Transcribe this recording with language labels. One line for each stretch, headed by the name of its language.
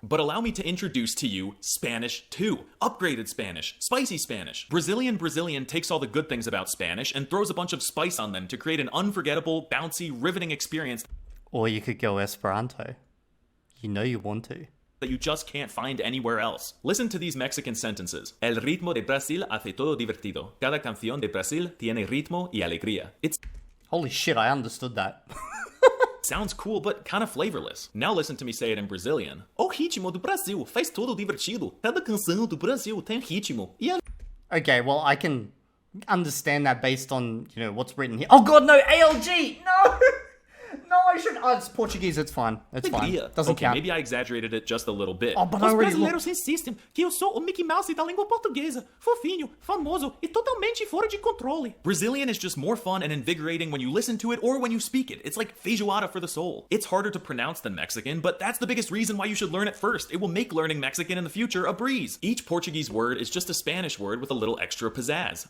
English: But allow me to introduce to you Spanish 2. Upgraded Spanish. Spicy Spanish. Brazilian takes all the good things about Spanish and throws a bunch of spice on them to create an unforgettable, bouncy, riveting experience. Or you could go Esperanto. You know you want to. That you just can't find anywhere else. Listen to these Mexican sentences.
Spanish: El ritmo de Brasil hace todo divertido. Cada canción de Brasil tiene ritmo y alegría.
English: It's... Holy shit, I understood that. Sounds cool, but kind of flavorless. Now listen to me say it in Brazilian.
Portuguese: O ritmo do Brasil faz todo divertido. Cada canção do Brasil tem ritmo.
English: Okay, well, I can understand that based on, you know, what's written here. Oh god, no, ALG! No! No, I shouldn't. Oh, it's Portuguese, it's fine. It's fine. Doesn't count. Maybe I exaggerated it just a little bit. Oh, but I already
Portuguese: Brasileiros insistem que eu sou o Mickey Mouse da língua portuguesa. Fofinho, famoso e totalmente fora de controle.
English: Brazilian is just more fun and invigorating when you listen to it or when you speak it. It's like feijoada for the soul. It's harder to pronounce than Mexican, but that's the biggest reason why you should learn it first. It will make learning Mexican in the future a breeze. Each Portuguese word is just a Spanish word with a little extra pizzazz.